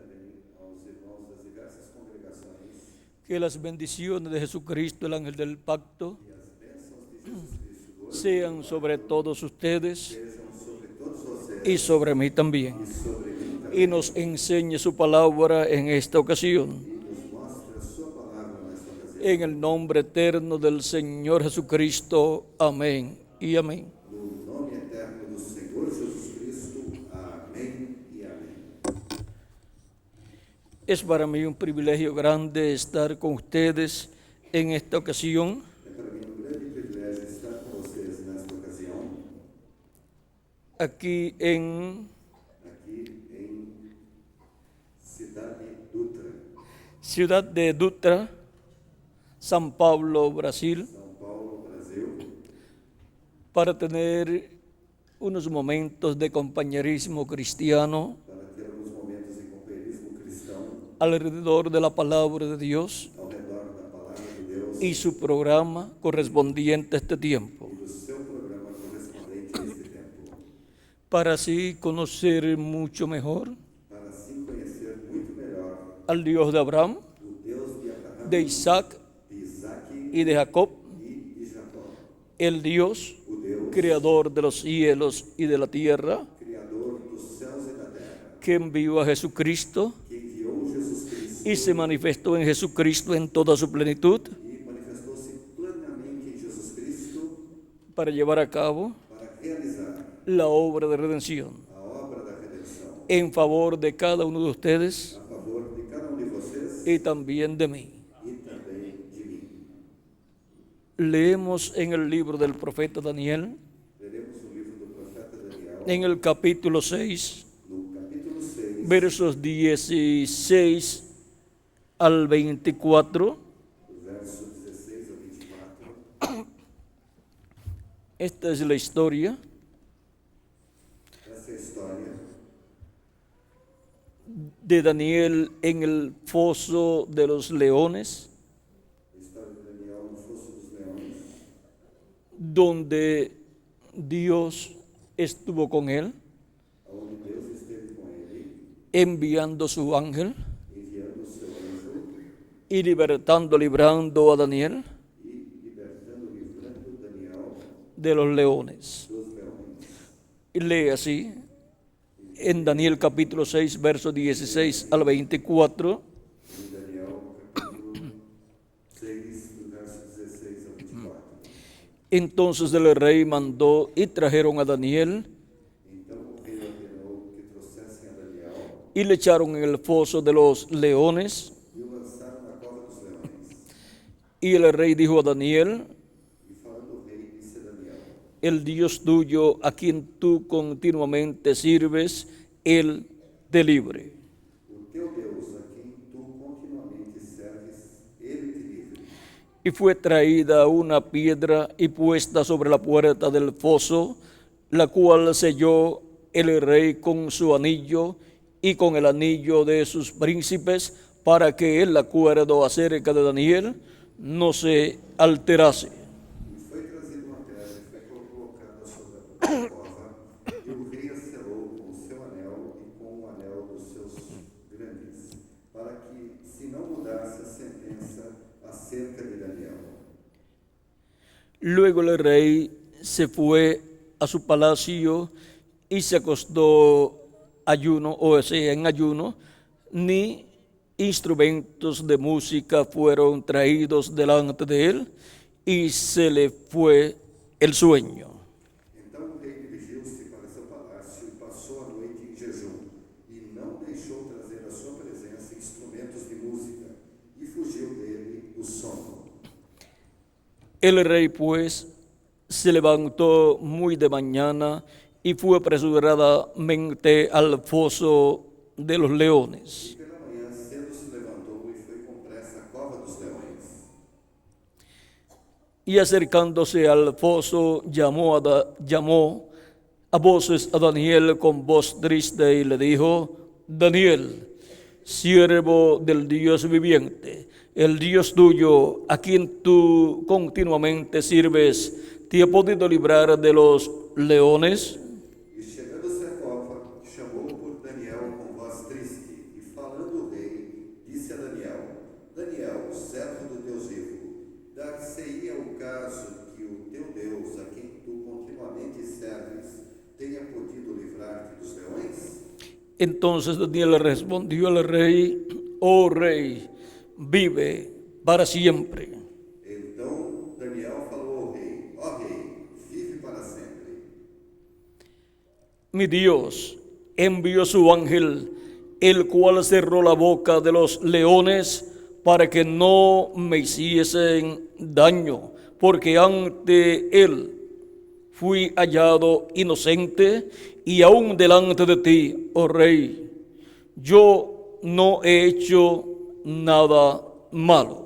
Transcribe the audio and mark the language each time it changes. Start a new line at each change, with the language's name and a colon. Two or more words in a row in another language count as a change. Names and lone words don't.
Spanish: Que las bendiciones de Jesucristo, el ángel del pacto, sean sobre todos ustedes y sobre mí también. Y nos enseñe su palabra en esta ocasión. En el nombre eterno del Señor Jesucristo. Amén y amén.
Portuguese: No nome eterno do Senhor Jesus Cristo. Amém e amém.
Spanish: Es para mí un privilegio grande estar con ustedes en esta ocasión.
Portuguese: É para mim um grande privilégio estar com vocês nesta ocasião,
Spanish: Aquí en Ciudad de Dutra, São Paulo, Brasil, São Paulo, Brasil, para tener unos momentos de compañerismo cristiano
Portuguese: para ter alguns momentos de companheirismo cristão
Spanish: alrededor de la palabra de Dios
Portuguese: ao redor da palavra de Deus
Spanish: y su programa correspondiente a este tiempo,
Portuguese: e do seu programa correspondente a este tempo,
Spanish: para así conocer mucho mejor
Portuguese: para assim conhecer muito melhor
Spanish: al Dios de Abraham,
Portuguese: o Deus de Abraão,
Spanish: de Isaac
Portuguese: de Isaac
Spanish: y de Jacob,
Portuguese: e de Jacó,
Spanish: el Dios
Portuguese: o Deus
Spanish: creador de los cielos y de la tierra,
Portuguese: criador dos céus e da terra,
Spanish: que envió a Jesucristo
Portuguese: que enviou Jesus Cristo
Spanish: y se manifestó en Jesucristo en toda su plenitud
Portuguese: e manifestou-se plenamente em Jesus Cristo
Spanish: para llevar a cabo
Portuguese: para realizar
Spanish: la obra de redención
Portuguese: a obra da redenção
Spanish: en favor de cada uno de ustedes
Portuguese: a favor de cada de vocês
Spanish: y también de mí.
Portuguese: e também de mim.
Spanish: Leemos en el libro del profeta Daniel,
Portuguese: Leremos o livro do profeta Daniel,
Spanish: en el capítulo 6,
Portuguese: no capítulo 6,
Spanish: versos 16 al 24.
Portuguese: do verso 16 ao 24.
Spanish: Esta es la historia
Portuguese: Essa é a história
Spanish: de Daniel en el foso de los leones,
Portuguese: de Daniel no Fosso dos Leões,
Spanish: donde Dios estuvo con él,
Portuguese: onde Deus esteve com ele,
Spanish: enviando su ángel
Portuguese: enviando o seu anjo
Spanish: y librando a Daniel
Portuguese: e livrando Daniel
Spanish: de los leones.
Portuguese: dos leões.
Spanish: Y lee así, en Daniel capítulo 6, versos 16 al 24.
Portuguese: Em Daniel, capítulo 6, do verso 16 ao 24.
Spanish: Entonces el rey mandó y trajeron a Daniel
Portuguese: Então o rei ordenou que trouxessem a Daniel
Spanish: y le echaron en el foso de los leones.
Portuguese: e o lançaram na cova dos leões.
Spanish: Y el rey dijo a Daniel:
Portuguese: E falando o rei, disse a Daniel:
Spanish: el Dios tuyo, a quien tú continuamente sirves, Él te libre.
Portuguese: O teu Deus, a quem tu continuamente serves, ele te livre.
Spanish: Y fue traída una piedra y puesta sobre la puerta del foso, la cual selló el rey con su anillo y con el anillo de sus príncipes, para que el acuerdo acerca de Daniel no se alterase.
Portuguese: E foi trazida uma pedra e foi colocada sobre a cova, e o rei a selou com o seu anel e com o anel dos seus grandes, para que se não mudasse a sentença acerca de Daniel.
Spanish: Luego el rey se fue a su palacio y se acostó en ayuno, ni instrumentos de música fueron traídos delante de él, y se le fue el sueño.
Portuguese: Então o rei dirigiu-se para seu palácio e passou a noite em jejum, e não deixou trazer à sua presença instrumentos de música, e fugiu dele o sono.
Spanish: El rey pues se levantó muy de mañana y fue apresuradamente al foso de los leones.
Portuguese: E pela manhã cedo se levantou e foi com pressa à cova dos leões.
Spanish: Y acercándose al foso, llamó a voces a Daniel con voz triste y le dijo: Daniel, siervo del Dios viviente, el Dios tuyo, a quien tú continuamente sirves, ¿te ha podido librar de los leones?
Portuguese: E chegando-se à cova, chamou por Daniel com voz triste, e falando o rei, disse a Daniel: Daniel, servo do Deus vivo, dar-se-ia o caso que o teu Deus, a quem tu continuamente serves, tenha podido livrar-te dos leões?
Spanish: Entonces Daniel respondió al rey: Oh rey, vive para siempre.
Portuguese: Então Daniel falou ao rei: Ó rei, vive para sempre.
Spanish: Mi Dios envió su ángel, el cual cerró la boca de los leones para que no me hiciesen daño, porque ante él fui hallado inocente y aún delante de ti, oh rey, yo no he hecho nada malo.